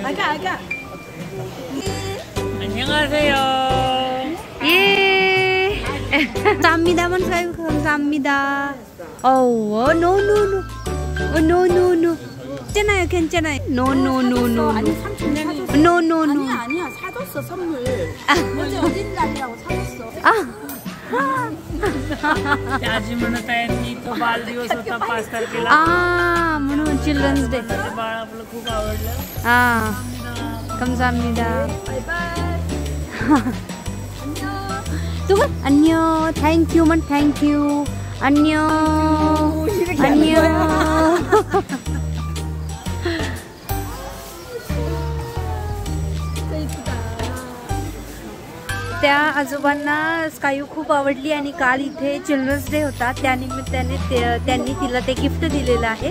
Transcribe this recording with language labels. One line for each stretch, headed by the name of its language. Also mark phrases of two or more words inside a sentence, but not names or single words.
Korean: 감사합니다. 감사합니다. 어, no. 괜찮아요, 괜찮아요. No. 아니 삼촌이 No. 아니야 사줬어 선물. 어제 어딘 날이라고 사줬어.
Marathi: आजी म्हणत आहे मी तो बालदिवस होता 5 तारखेला म्हणून
English: children's day.
Marathi: बाळ आपलं खूप आवडलं.
Korean: 감사합니다. तुम 안녕.
Marathi: थँक्यू म्हण थँक्यू. 안녕. त्या आजोबांना स्कायू खूप आवडली आणि काल इथे
English: children's day
Marathi: होता त्या निमित्ताने त्यांनी तिला ते गिफ्ट दिलेलं आहे.